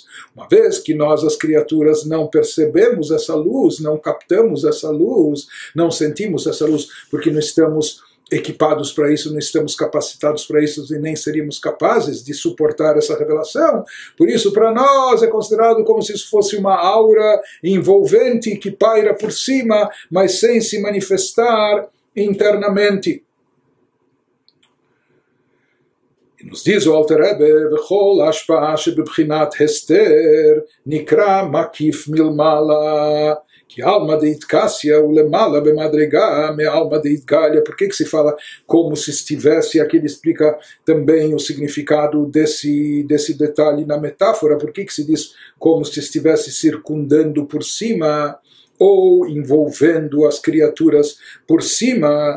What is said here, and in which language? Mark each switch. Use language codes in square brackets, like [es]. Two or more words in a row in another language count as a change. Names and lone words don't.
[pt] Uma vez que nós, as criaturas, não percebemos essa luz, não captamos essa luz, não sentimos essa luz, porque não estamos equipados para isso, não estamos capacitados para isso e nem seríamos capazes de suportar essa revelação. Por isso, para nós, é considerado como se isso fosse uma aura envolvente que paira por cima, mas sem se manifestar internamente. E nos diz o Alter Rebbe, [he] וכל השפעה שבבחינת הסתר נקרא מקיף מלמעלה, שעלמא דאתכסיא ולמעלה במדרגה מעלמא דאתגליא. [pt] Por que se fala como se estivesse? Aqui ele explica também o significado desse detalhe na metáfora. Por que se diz como se estivesse circundando por cima ou envolvendo as criaturas por cima?